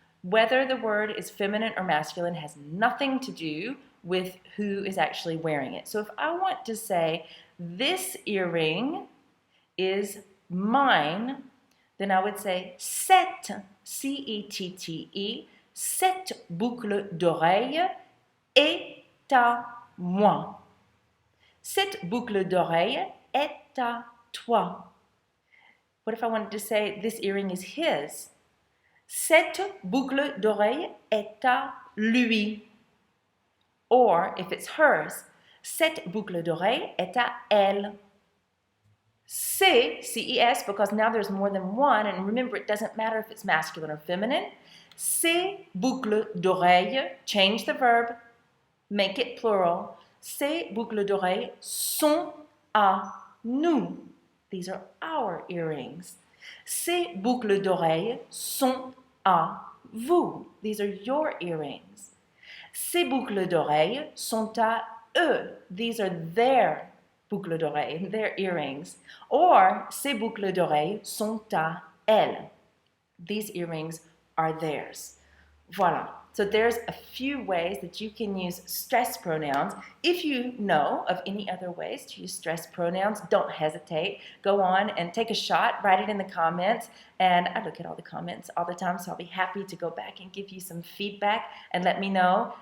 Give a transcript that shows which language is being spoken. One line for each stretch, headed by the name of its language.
English: Whether the word is feminine or masculine has nothing to do with who is actually wearing it. So if I want to say, this earring is mine, then I would say cette, C-E-T-T-E,
French: cette boucle d'oreille est à moi. Cette boucle d'oreille est à toi.
English: What if I wanted to say this earring is his?
French: Cette boucle d'oreille est à lui.
English: Or, if it's hers,
French: cette boucle d'oreille est à elle.
English: C'est, C-E-S, because now there's more than one, and remember, it doesn't matter if it's masculine or feminine.
French: Ces boucles d'oreille,
English: change the verb, make it plural.
French: Ces boucles d'oreille sont à nous.
English: These are our earrings.
French: Ces boucles d'oreille sont à vous.
English: These are your earrings.
French: Ces boucles d'oreille sont à eux.
English: These are their boucles d'oreille, their earrings.
French: Or, ces boucles d'oreille sont à elles.
English: These earrings are theirs. Voilà. So there's a few ways that you can use stress pronouns. If you know of any other ways to use stress pronouns, don't hesitate. Go on and take a shot, write it in the comments, and I look at all the comments all the time, so I'll be happy to go back and give you some feedback and let me know.